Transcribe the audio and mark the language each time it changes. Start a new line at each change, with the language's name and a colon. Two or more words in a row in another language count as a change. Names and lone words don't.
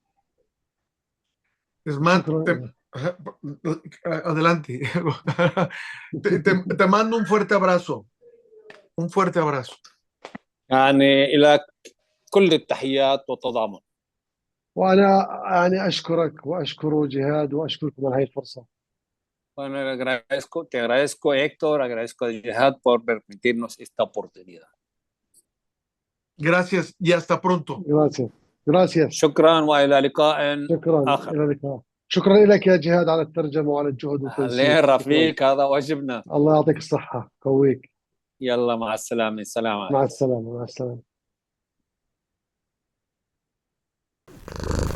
Spanish: Es más, adelante. Te mando un fuerte abrazo. Un fuerte abrazo.
Arabic: يعني إلى كل التحيات والتضامن. وأنا يعني أشكرك وأشكر جهاد وأشكركم على هذه الفرصة.
Spanish: Bueno, te agradezco Héctor, agradezco a Jihad por permitirnos esta oportunidad. Gracias y hasta pronto. Gracias.
Arabic: شكرا وإلى لقاء آخر. إلى اللقاء. شكرا لك يا جهاد على الترجمة وعلى الجهد والتنسيق. رفيق، هذا واجبنا. الله يعطيك الصحة، قويك. يلا مع السلامة. سلام عليكم. مع السلامة.